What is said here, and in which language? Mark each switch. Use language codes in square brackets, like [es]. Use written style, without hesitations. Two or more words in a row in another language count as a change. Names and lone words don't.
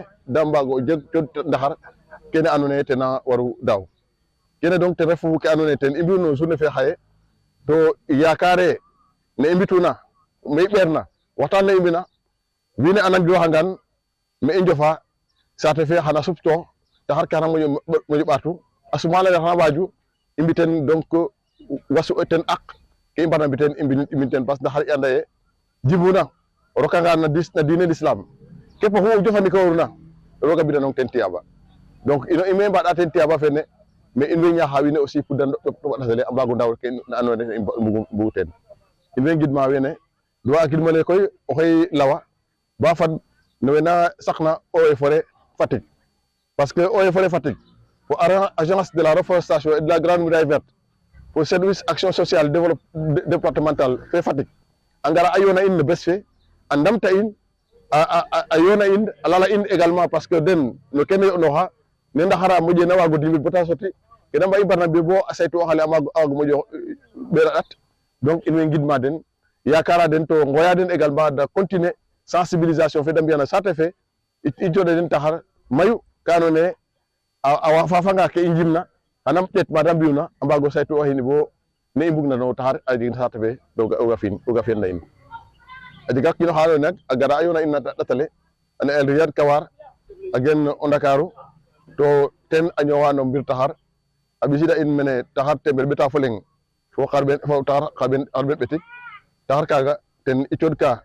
[srr] da mbaago jeg ndaxar kene andoona yee ten a waru daaw kene donc ten refu ke andoona yee ten i mbi'u no journée fe xaye to yaakaare ne i mbituna me i ɓeerna waxtaan le i mbina wiin we a nangilooxangaan me i njofa saate fe xana suptoox taxar ke xana moƴo ɓaatu a sumaana le xana waaju i mbi' ten donc wasu ten aq ke i mbarna mbi' ten i mbi'in ten [fr] parce que [srr] ndaxar i anda yee jibuna rokanga na diine l'islam képp xu jofandikooruna roga bidanong ten tiyaba donc ino i me mbaɗa ten tiyaba fene mais in way ñaaxa wiin we [fr] aussi pour de [srr] ɗasale a mbago ndaw ke andoona yee mbugu teen in way ngidma wene duwa a kidmale koy oxey lawa ba fad no we na saqna eaux et forêt Fatick [fr] parce que [srr] eaux et forêt Fatick fo agence de la reforestation et de la grande muraille verte fo service action sociale départemental fe Fatick a ngara a yoona in no bes fe a ndamta in a yoona in a lala in [fr] également parce que [srr] den no kene yo'nooxa ne ndaxara moƴena waago dimit bata soti ke da mba'i mbarna mbi bo a saytuwooxale a waago moƴo ɓeer a ɗat donc in way ngidma den yakara den to ngoya den [fr] également de continuer sensibilisation [srr] fe da mbi'an saate fe i cooɗa den taxar mayu ka andoona yee a faafanga ke i njimna xana ɗeet ma da mbi'una a mbaago saytu'ooxin bo ne i mbugna no taxar a jeg saate fe roga fi'an na in a jega kiin oxa andoona yee a gara a yoona in na ƭat ale a ne'el Riyad Kawar a gen o Ndakaaru to ten a ñoowa no mbir taxar a ɓisida in mene taxar teemeer ɓeta fo leŋ fo taxar xarɓeen ɓetik taxar kaaga ten i cooɗka